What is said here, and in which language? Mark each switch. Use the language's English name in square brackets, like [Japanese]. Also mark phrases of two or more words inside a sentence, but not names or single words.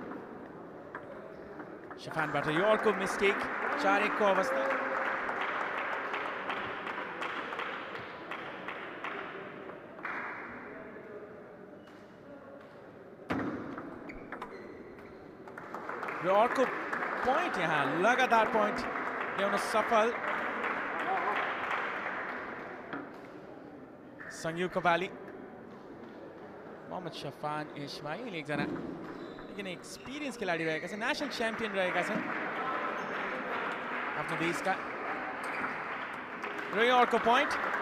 [Nepali] शफानबाट यो अर्को मिस्टेक 4-1 को अवस्था यो अर्को पॉइंट यहाँ लगातार पॉइंट ल्याउन सफल संयोग कपाली मोहम्मद शफान इस्माइल एकजना किन एक्सपिरियन्स खेलाडी रहेका छन् [English] national champion [Nepali] रहेका छन् आफ्नो देशका र यो अर्को पोइन्ट